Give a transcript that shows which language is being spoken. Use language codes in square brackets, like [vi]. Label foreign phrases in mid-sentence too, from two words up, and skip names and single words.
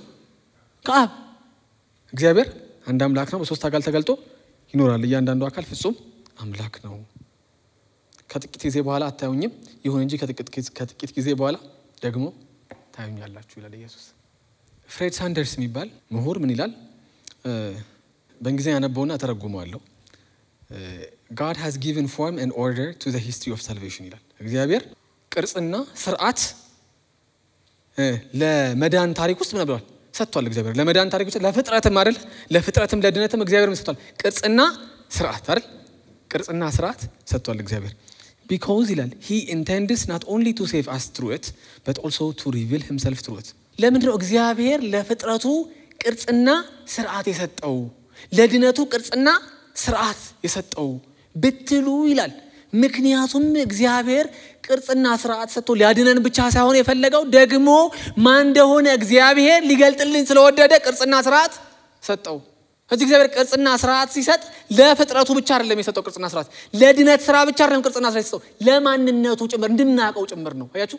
[am] ከአብ። እግዚአብሔር አንድ አምላክ ነው፣ በሶስት አካል ተገልጦ ይኖራል። እያንዳንዱ አካል ፍጹም አምላክ ነው። ከጥቂት ጊዜ በኋላ አታዩኝም፣ ይሁን እንጂ ከጥቂት ጊዜ በኋላ ደግሞ ታዩኛላችሁ ይላል ኢየሱስ። ፍሬድ ሳንደርስ የሚባል ምሁር ምን ይላል? በእንግሊዝኛ ያነበውና ተረጉመዋለሁ። [en] God has given form and order to the history of salvation [am] ይላል። እግዚአብሔር ቅርጽና ስርዓት ለመዳን ታሪክ ውስጥ ምን ብሏል? ሰጥቷል። እግዚአብሔር ለመዳን ታሪክ ውስጥ ለፍጥረትም አይደል? ለፍጥረትም ለድነትም እግዚአብሔር ምን ሰጥቷል? ቅርጽና ስርዓት አይደል? ቅርጽና ስርዓት ሰጥቷል እግዚአብሔር። Because ይላል [en] he intends not only to save us through it [am] but also to reveal himself through it። ለምንድነው እግዚአብሔር ለፍጥረቱ ቅርጽና ስርዓት የሰጠው? ለድነቱ ቅርጽና ስርዓት የሰጠው ብትሉ ይላል ምክንያቱም እግዚአብሔር ቅርጽና ስርዓት ሰጥቶ ሊያድነን ብቻ ሳይሆን የፈለገው ደግሞ ማን እንደሆነ እግዚአብሔር ሊገልጥልን ስለወደደ ቅርጽና ስርዓት ሰጠው። እዚህ እግዚአብሔር ቅርጽና ስርዓት ሲሰጥ ለፍጥረቱ ብቻ አይደለም የሰጠው ቅርጽና ስርዓት፣ ለድነት ስራ ብቻ አይደለም ቅርጽና ስርዓት የሰጠው፣ ለማንነቱ ጭምር እንድናቀው ጭምር ነው። አያችሁ?